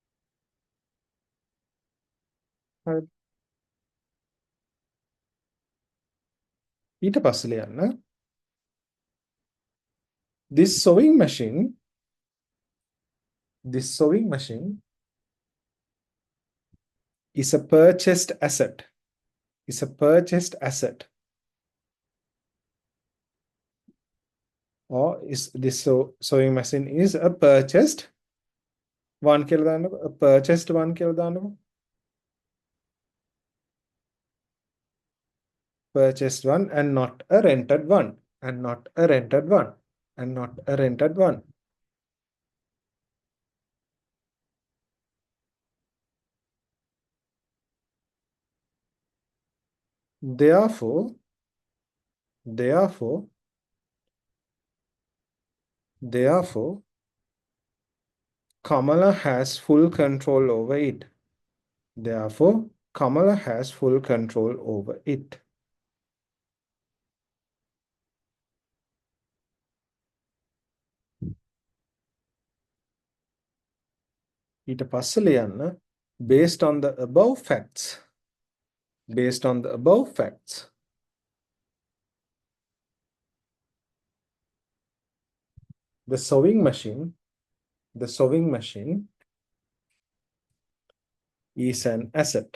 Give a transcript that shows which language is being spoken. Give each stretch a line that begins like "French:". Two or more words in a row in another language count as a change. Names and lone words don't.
English: Right.
Sinhala: ඊට පස්සේ ලියන්න
English: this sewing machine is a purchased asset. Is a purchased asset. Or is this sewing machine is a purchased one
Sinhala: කියලා දාන්නකො.
English: A purchased one
Sinhala: කියලා දාන්නකො.
English: Purchased one and not a rented one. And not a rented one. And not a rented one. Therefore, Kamala has full control over it. Therefore, Kamala has full control over it.
Sinhala: ඊට පස්සේ ලියන්න
English: based on the above facts. Based on the above facts. The sewing machine is an asset.